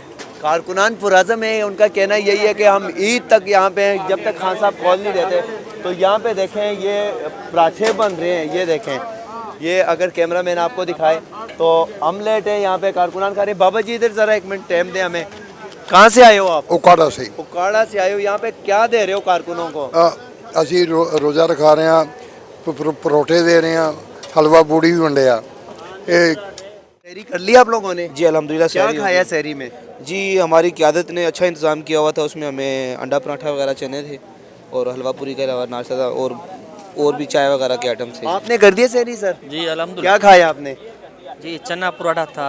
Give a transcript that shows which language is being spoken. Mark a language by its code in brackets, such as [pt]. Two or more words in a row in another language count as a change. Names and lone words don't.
[ur] کارکنان پرعزم ہیں, ان کا کہنا یہی ہے کہ ہم عید تک یہاں پہ ہیں جب تک خان صاحب کھول نہیں دیتے. تو یہاں پہ دیکھیں یہ پراٹھے بن رہے ہیں, یہ دیکھیں, یہ اگر کیمرہ مین آپ کو دکھائے تو آملیٹ ہے یہاں پہ کارکنان کھا رہے ہیں. بابا جی ادھر ذرا 1 منٹ ٹائم دیں ہمیں. کہاں سے آئے ہو آپ؟ اوکاڑا سے. اوکاڑا سے آئے ہو. یہاں پہ کیا دے رہے ہو کارکنوں کو؟ [pa] ਅਸੀਂ ਰੋਜ਼ਾ ਰਖਾ ਰਹੇ ਹਾਂ, [ur] پروٹھے دے رہے ہیں, [pa] حلوہ پوڑی بھی ونڈے ਆ. ਇਹ [ur] سحری کر لی آپ لوگوں نے؟ جی الحمدللہ. کیا کھایا سحری میں؟ جی ہماری قیادت نے اچھا انتظام کیا ہوا تھا. اس میں ہمیں انڈا پراٹھا وغیرہ چنے تھے اور حلوہ پوری کے علاوہ ناشتہ تھا, اور بھی چائے وغیرہ کے آئٹم تھے. آپ نے کر دیا سحری سر؟ جی الحمدللہ. کیا کھایا آپ نے؟ جی چنا پراٹھا تھا.